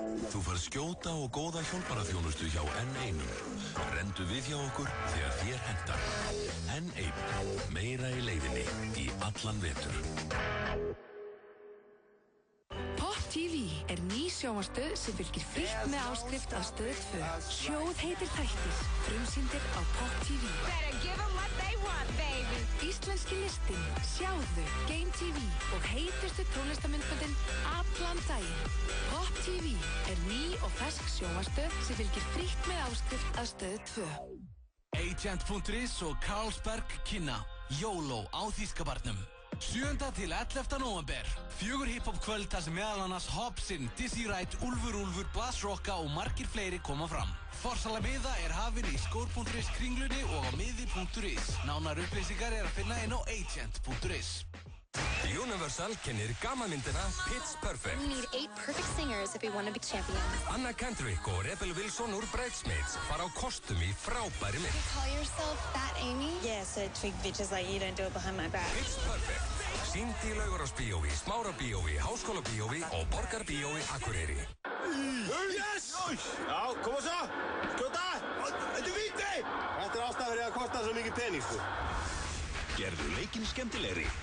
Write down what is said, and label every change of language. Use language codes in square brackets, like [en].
[is] Þú færð skjóta og góða hjálparaþjónustu hjá N1. Rendu við hjá okkur þegar þér hentar. N1. Meira í leiðinni í allan vetur. Pop TV er ný sjónvarpsstöð sem fylgir frítt með áskrift af Stöð 2. Sjóð heitir Þættir, frumsýndir á Pop TV. [en] Better give them what they want, baby. [is] Íslenski listinn, sjáðu, Game TV og heitustu tónlistamyndböndin allan daginn. Pop TV er ný og fersk sjónvarpsstöð sem fylgir frítt með áskrift af Stöð 2. Agent.is og Carlsberg kynna YOLO á Þýskabarnum. 7. til 11. nóvember. 4 hip-hop kvöld þar sem meðal annars Hobson, Dizzy Wright, Úlfur, Blas Rocka og margir fleiri koma fram. Forsala miða er hafin í skór.is kringlunni og á miði.is. Nánar upplýsingar er að finna inn á agent.is. Universal kennir gamanmyndina Pitch Perfect. [en] We need 8 perfect singers if we want to be champions. [is] Anna Kendrick og Rebel Wilson úr Bridesmaids fara á kostum í frábæri mynd. [en] You call yourself Fat Amy? Yeah, so tweak bitches like you don't do it behind my back. Pitch Perfect. [is] Sýnd í Laugarásbíói, Smárabíói, Háskólabíói og Borgarbíói Akureyri. Yes! Já, koma svo! Skjóta! Þetta er víti! Þetta er ástæðan fyrir að kosta svo mikið pening, sko. Gerðu leikinn skemmtilegri.